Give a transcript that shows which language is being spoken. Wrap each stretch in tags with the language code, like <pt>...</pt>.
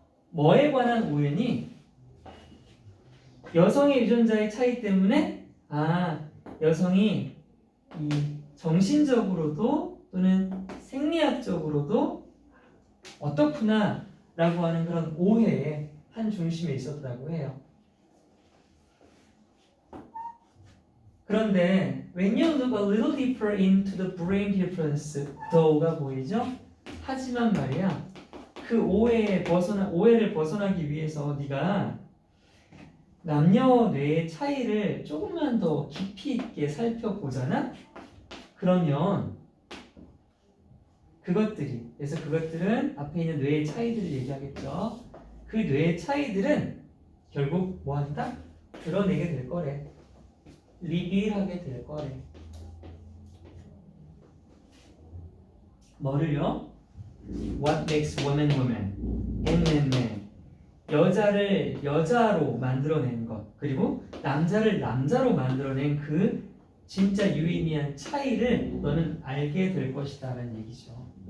<ko>뭐에 관한 오해니? 여성의 유전자의 차이 때문에 여성이 이 정신적으로도 또는 생리학적으로도 어떻구나 라고 하는 그런 오해의 한 중심에 있었다고 해요.</ko> <en>그런데 when you look a little deeper into the brain difference, though가 보이죠?</en> <ko>하지만 말이야, 그 오해를 벗어나기 위해서 네가 남녀 뇌의 차이를 조금만 더 깊이 있게 살펴보잖아? 그러면 그래서 그것들은 앞에 있는 뇌의 차이들을 얘기하겠죠. 그 뇌의 차이들은 결국 뭐 한다? 드러내게 될 거래. 리빌하게 될 거래. 뭐를요?</ko> <en>What makes woman woman and man man.</en> <ko>여자를 여자로 만들어낸 것, 그리고 남자를 남자로 만들어낸 그 진짜 유의미한 차이를 너는 알게 될 것이다 라는 얘기죠.</ko>